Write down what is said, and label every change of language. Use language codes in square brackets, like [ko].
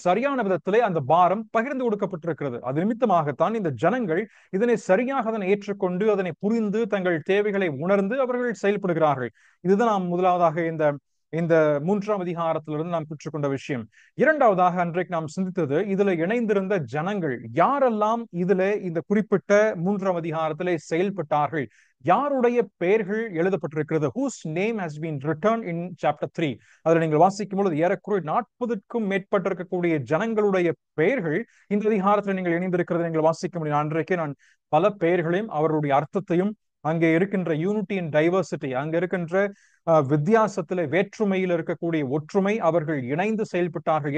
[ta] சரியான விதத்திலே அந்த பாரம் பகிர்ந்து கொடுக்கப்பட்டிருக்கிறது. அது நிமித்தமாகத்தான் இந்த ஜனங்கள் இதனை சரியாக அதனை ஏற்றுக்கொண்டு அதனை புரிந்து தங்கள் தேவைகளை உணர்ந்து அவர்கள் செயல்படுகிறார்கள். இதுதான் நாம் முதலாவதாக இந்த 3ஆம் அதிகாரத்திலிருந்து நாம் பெற்றுக்கொண்ட விஷயம். இரண்டாவதாக அன்றைக்கு நாம் சிந்தித்தது, இதுல இணைந்திருந்த ஜனங்கள் யாரெல்லாம் இதுல இந்த குறிப்பிட்ட 3ஆம் அதிகாரத்திலே செயல்பட்டார்கள், யாருடைய பெயர்கள் எழுதப்பட்டிருக்கிறது. [en] whose name has been written in chapter 3. [ta] அதுல நீங்கள் வாசிக்கும் பொழுது ஏறக்குறைய 40க்கும் மேற்பட்டிருக்கக்கூடிய ஜனங்களுடைய பெயர்கள் இந்த அதிகாரத்தில் நீங்கள் இணைந்திருக்கிறது நீங்கள் வாசிக்க முடியும். அன்றைக்கே நான் பல பெயர்களையும் அவர்களுடைய அர்த்தத்தையும், அங்கே இருக்கின்ற [en] unity and diversity, [ta] அங்க இருக்கின்ற வித்தியாசத்திலே வேற்றுமையில் இருக்கக்கூடிய ஒற்றுமை, அவர்கள் இணைந்து செயல்பட்டார்கள்.